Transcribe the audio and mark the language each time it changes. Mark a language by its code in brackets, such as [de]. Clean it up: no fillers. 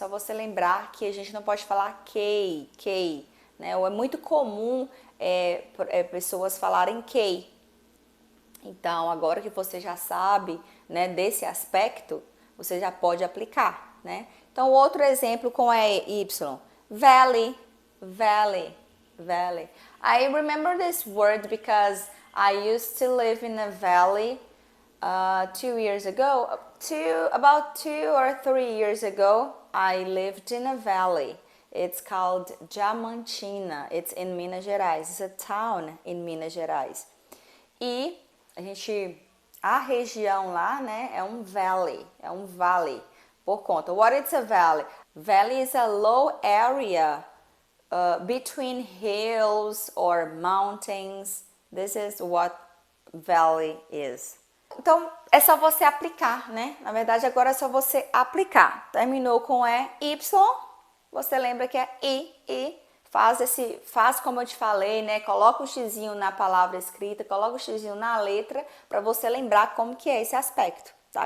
[pt] Só você lembrar que a gente não pode falar key, né? Ou é muito comum pessoas falarem key. Então, agora que você já sabe, né, desse aspecto, você já pode aplicar, né? Então, outro exemplo com Y. [en] Valley, valley, valley. I remember this word because I used to live in a valley 2 years ago. About 2 or 3 years ago, I lived in a valley. It's called Diamantina. It's in Minas Gerais. It's a town in Minas Gerais. [pt] E a região lá, né, é um valley, é um vale. Por conta, [en] what is a valley? Valley is a low area between hills or mountains. This is what valley is. [pt] Então, é só você aplicar, né? Na verdade, agora é só você aplicar. Terminou com Y, você lembra que é I. Faz como eu te falei, né? Coloca o xizinho na palavra escrita, coloca o xizinho na letra, para você lembrar como que é esse aspecto, tá?